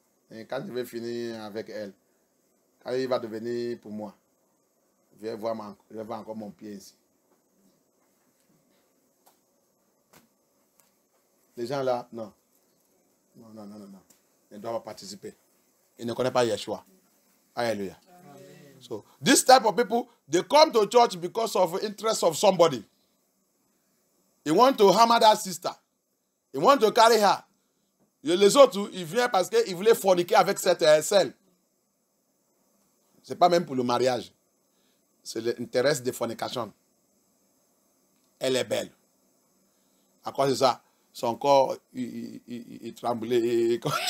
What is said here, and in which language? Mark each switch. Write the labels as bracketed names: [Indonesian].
[French] Et quand je vais finir avec elle, quand il va devenir pour moi, je vais voir encore mon pied ici. Les gens là, non. Non. Ils ne doivent pas participer. Ils ne connaissent pas Yeshua. Hallelujah. Amen. [English] So, this type of people, they come to church because of interest of somebody. They want to hammer that sister. They want to carry her. [French] Les autres, ils viennent parce qu'ils voulaient forniquer avec cette celle. Ce n'est pas même pour le mariage. C'est l'intérêt de fornication. Elle est belle. À cause de ça, son corps, il tremblait.